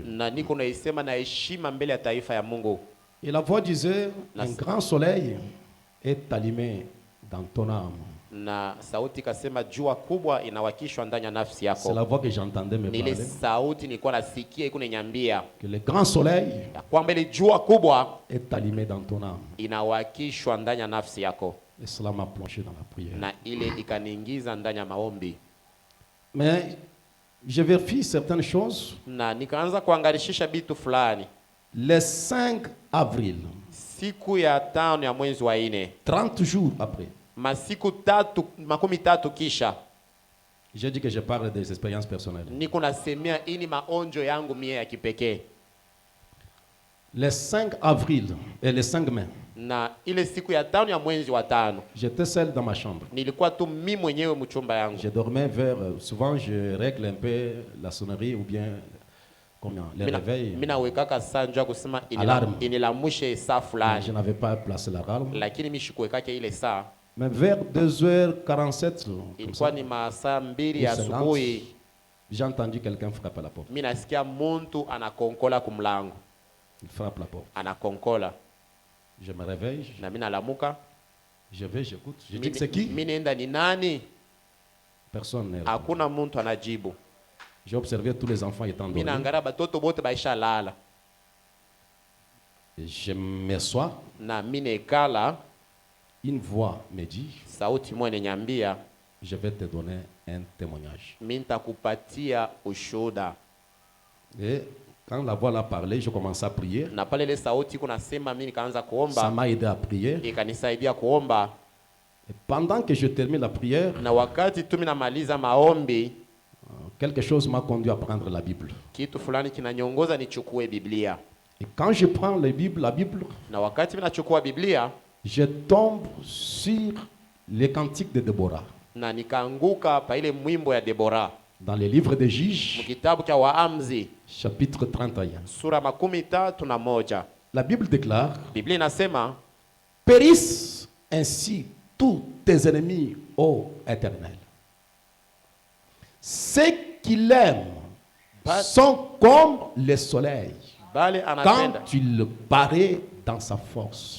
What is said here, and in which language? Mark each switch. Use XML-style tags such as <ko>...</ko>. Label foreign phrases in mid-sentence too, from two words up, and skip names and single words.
<sw>Na niko naisema na heshima mbele ya taifa ya Mungu.</sw> <fr>Et la voix disait, un grand soleil est allumé dans ton âme.</fr> <sw>Na sauti kasema jua kubwa inawakishwa ndani ya nafsi yako.</sw> <fr>C'est la voix que j'entendais me parler.</fr> <sw>Ile sauti nilikuwa nasikia iko ninyambia</sw> <fr>que le grand soleil</fr> <sw>kwamba ile jua kubwa</sw> <fr>est allumé dans ton âme.</fr> <sw>Inawakishwa ndani ya nafsi yako.</sw> <fr>Et cela m'a plongé dans la prière.</fr> <sw>Na ile ikaniingiza ndani ya maombi.</sw> <fr>Mais je vérifie certaines choses.</fr> <sw>Na nikaanza kuangalishisha bitu fulani.</sw> <fr>Le 5 avril,</fr> <sw>siku ya 5 ya mwezi wa 4,</sw> <fr>30 jours après,</fr> <sw>masiku 3 kisha,</sw> <fr>j'ai dit que je parle des expériences personnelles.</fr> <sw>Niko nasemea ini maonjo yangu mie ya kipekee.</sw> <fr>Le 5 avril et le 5 mai,</fr> <sw>na ile siku ya 5 ya mwezi wa 5,</sw> <fr>j'étais seul dans ma chambre.</fr> <sw>Nilikuwa tu mimi mwenyewe mchumba yangu.</sw> <fr>Je dormais vers, souvent je règle un peu la sonnerie ou bien le réveil.</fr> <sw>Mina wekaka saa njoo kusema inilamushe saa fulani.</sw> <fr>Je n'avais pas placé l'alarme.</fr> <sw>Lakini mimi sikuwekaka ile saa.</sw> <fr>Mais vers 2h47,</fr> <sw>ilikuwa ni masaa 2 ya asubuhi,</sw> <fr>j'ai entendu quelqu'un frapper la porte.</fr> <sw>Mimi nasikia mtu anakonkola kumlango.</sw> <fr>Il frappe la porte.</fr> <sw>Anakonkola.</sw> <fr>Je me réveille.</fr> <sw>Na mimi nalamuka.</sw> <fr>Je vais, j'écoute. Je dis que c'est qui?</fr> <sw>Mimi nenda ni nani?</sw> <fr>Personne n'est.</fr> <sw>Hakuna mtu anajibu.</sw> <fr>J'ai observé tous les enfants étant dormis.</fr> <sw>Mimi naangalia batoto bote baisha lala.</sw> <fr>Je m'assois.</fr> <sw>Na mimi nekala.</sw> <fr>Une voix me dit,</fr> <sw>sauti moja inaniambia,</sw> <fr>je vais te donner un témoignage.</fr> <sw>Mimi nitakupatia ushuhuda.</sw> <fr>Et quand la voix l'a parlé, je commençais à prier.</fr> <sw>Na pale ile sauti kuna sema, mimi nikaanza kuomba.</sw> <fr>Ça m'a aidé à prier.</fr> <sw>Ikanisaidia kuomba.</sw> <fr>Et pendant que je termine la prière,</fr> <sw>na wakati tu mimi namaliza maombi,</sw> <fr>quelque chose m'a conduit à prendre la Bible.</fr> <sw>Kitu fulani kinanyongoza nichukue Biblia.</sw> <fr>Et quand je prends la Bible,</fr> <sw>na wakati mimi nachukua Biblia,</sw> <fr>je tombe sur les cantiques de Déborah.</fr> <sw>Na nikaanguka pa ile mwimbo ya Deborah.</sw> <fr>Dans le livre des Juges,</fr> <sw>mkitabu cha Waamuzi,</sw> <fr>chapitre 31.</fr> <sw>Sura 31.</sw> <fr>La Bible déclare,</fr> <sw>Biblia inasema,</sw> <fr>périssent ainsi tous tes ennemis, ô Éternel. Ceux qui l'aiment sont comme le soleil quand il paraît dans sa force.</fr>